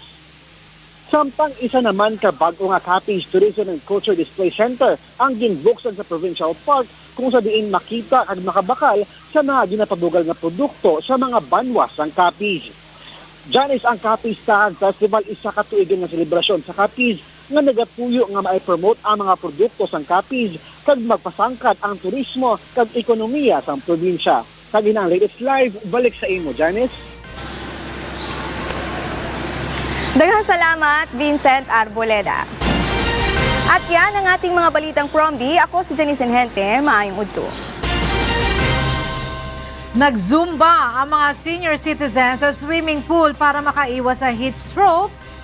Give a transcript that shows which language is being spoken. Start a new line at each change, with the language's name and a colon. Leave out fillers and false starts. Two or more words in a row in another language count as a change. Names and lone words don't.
Hiligaynon: Samtang isa naman ka bago nga Capiz Tourism and Culture Display Center ang ginbuksan sa Provincial Park kung sa diin makita at makabakal sa mga ginapabugal nga produkto sa mga banwas ng Capiz. Janice, ang Kapistahan Festival isa ka tuigan nga selebrasyon sa Capiz nga nagapuyo nga mai-promote ang mga produkto sa Capiz kag magpasangkat ang turismo kag ekonomiya sa probinsya. Kag inang
English: latest live,
Hiligaynon: balik sa imo, Janice. Daghang salamat, Vincent Arboleda.
Filipino: At yan ang ating mga balitang Promdi.
Hiligaynon: Ako si Janice Inhente, maayong udto.
Filipino: Nag-zumba ang mga
English: senior citizens
Filipino: sa
English: swimming pool
Filipino: para makaiwas sa
English: heat stroke